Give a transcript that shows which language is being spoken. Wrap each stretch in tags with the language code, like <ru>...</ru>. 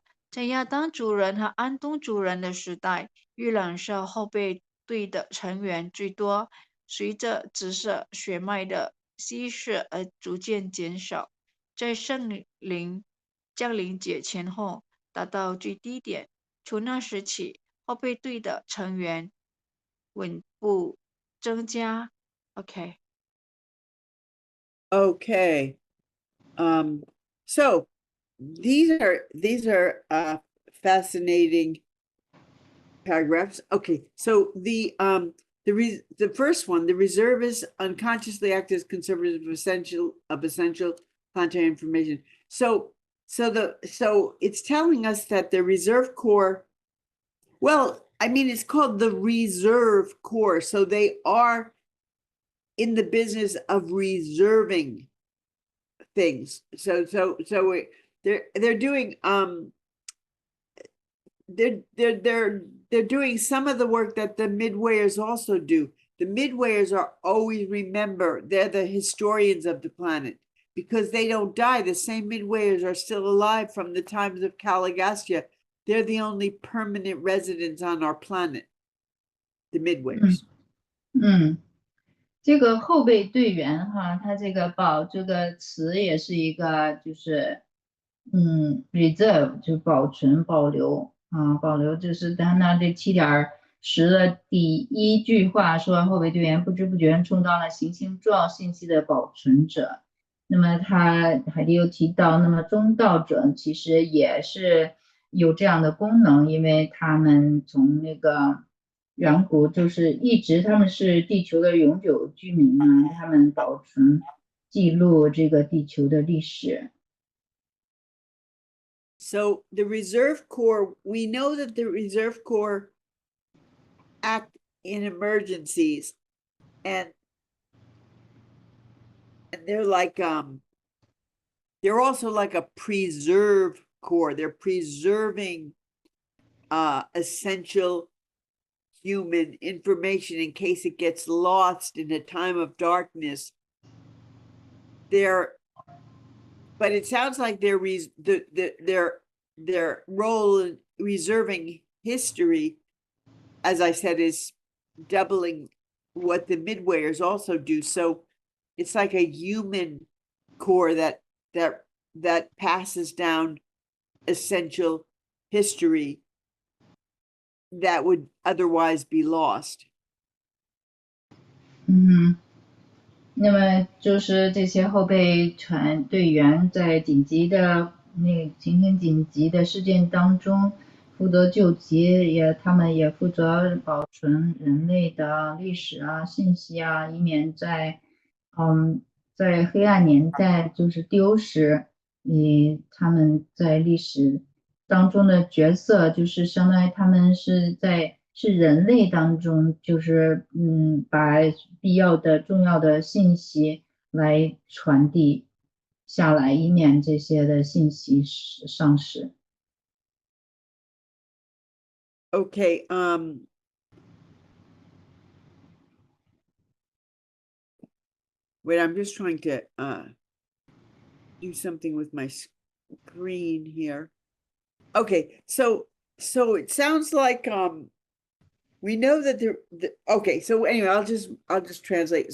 <zh>在亚当主人和安东主人的时代，伊朗社后备队的成员最多，随着紫色血脉的稀释而逐渐减少，在圣灵降临节前后达到最低点。从那时起，后备队的成员稳步增加。 OK。 Okay.</zh> <en>So these are fascinating paragraphs. Okay, so the first one, the reservists unconsciously act as conservators of essential planetary information. So it's telling us that the Reserve Corps, well, I mean, it's called the Reserve Corps, so they are in the business of reserving things. So they're doing they're doing some of the work that the midwayers also do. The midwayers are always, remember, they're the historians of the planet because they don't die. The same midwayers are still alive from the times of Caligastia. They're the only permanent residents on our planet, the midwayers.</en> <zh>这个后备队员哈，它这个保这个词也是一个就是reserve 就保存保留啊，保留就是它那这7.10的第一句话说后备队员不知不觉充当了行星重要信息的保存者。那么他海蒂又提到，那么中道者其实也是有这样的功能，因为他们从那个远古就是一直他们是地球的永久居民呢，他们保存记录这个地球的历史。</zh> <en>So the Reserve Corps, we know that the Reserve Corps act in emergencies, and they're like they're also like a preserve corps. They're preserving essential human information in case it gets lost in a time of darkness. But it sounds like their role in reserving history, as I said, is doubling what the midwayers also do. So it's like a human core that passes down essential history that would otherwise be lost.</en> <zh>那么就是这些后备队员在紧急的情形紧急的事件当中负责救急，他们也负责保存人类的历史啊信息啊，以免在黑暗年代就是丢失。他们在历史当中的角色就是相当于他们是人类当中，就是把必要的重要的信息来传递下来，以免这些的信息丧失。</zh> <en>Okay, wait, I'm just trying to do something with my screen here. Okay, so it sounds like we know that okay, so anyway, I'll just translate.</en>